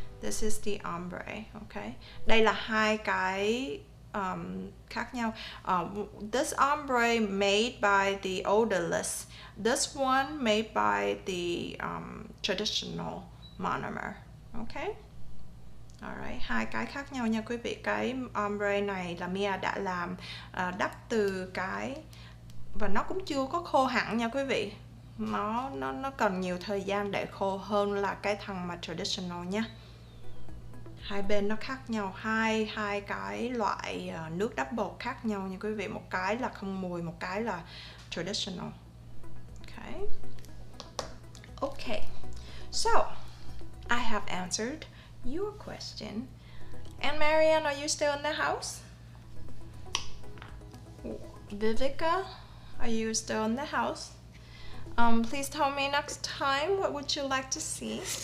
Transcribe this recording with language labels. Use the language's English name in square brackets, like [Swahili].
[English] This is the ombre, okay? [Vietnamese] Đây là hai cái khác nhau. [English] This ombre made by the Odorless. This one made by the traditional monomer, okay? [Vietnamese] Alright, hai cái khác nhau nha quý vị. Cái ombre này là Mia đã làm đắp từ cái, và nó cũng chưa có khô hẳn nha quý vị. Nó cần nhiều thời gian để khô hơn là cái thằng mà traditional nha. Hai bên nó khác nhau, hai cái loại nước đắp bột khác nhau nha quý vị. Một cái là không mùi, một cái là traditional. Okay. Okay. [English] So I have answered your question. And Marianne, are you still in the house? Vivica, are you still in the house? Please tell me next time, what would you like to see?